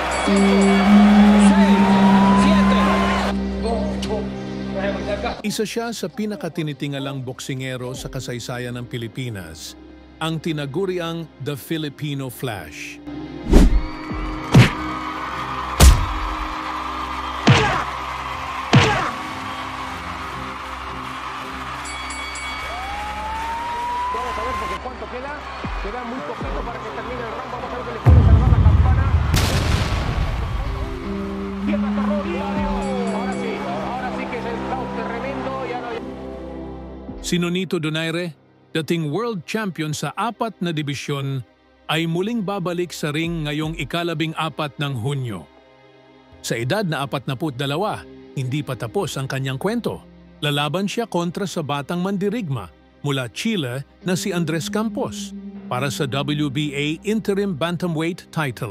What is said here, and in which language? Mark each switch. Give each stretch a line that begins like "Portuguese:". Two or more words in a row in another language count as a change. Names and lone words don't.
Filipino: Isa siya sa pinakatinitingalang boksingero sa kasaysayan ng Pilipinas, ang tinaguriang The Filipino Flash.
Spanish: Vamos a ver porque cuánto queda. Queda muy poquito para que termine el round. Vamos a ver que le puede salvar la campana. Pierna terror. Ahora sí que es el caos tremendo. Ya no...
Filipino: Si Nonito Donaire, dating
English: world champion
Filipino: sa 4 na dibisyon, ay muling babalik sa ring ngayong ika-14 ng Hunyo. Sa edad na 42, hindi pa tapos ang kanyang kwento. Lalaban siya kontra sa batang mandirigma mula Chile na si Andres Campos para sa WBA Interim Bantamweight title.